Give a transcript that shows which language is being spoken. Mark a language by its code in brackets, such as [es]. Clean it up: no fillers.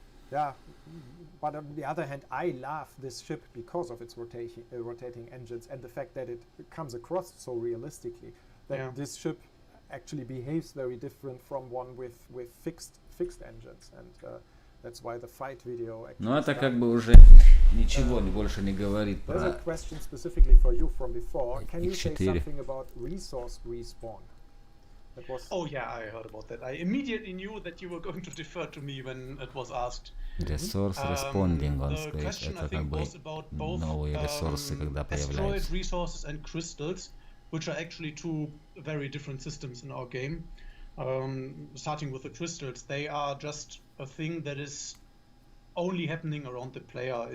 [en] Yeah, but on the other hand, I love this ship because of its rotating engines and the fact that it comes across so realistically. That this ship actually behaves very different from one with fixed engines, and that's why the fight video. [ru] Ну это как бы уже ничего больше не говорит про. [en] There's a question specifically for you from before. Can you say something about resource respawn? Oh yeah, I heard about that. I immediately knew that you were going to defer to me when it was asked. Resource responding, [ru] он сказал, это как бы новые ресурсы, когда появляются. [en] Asteroid resources and crystals, which are actually two very different systems in our game. Starting with the crystals, they are just a thing that is only happening around the player.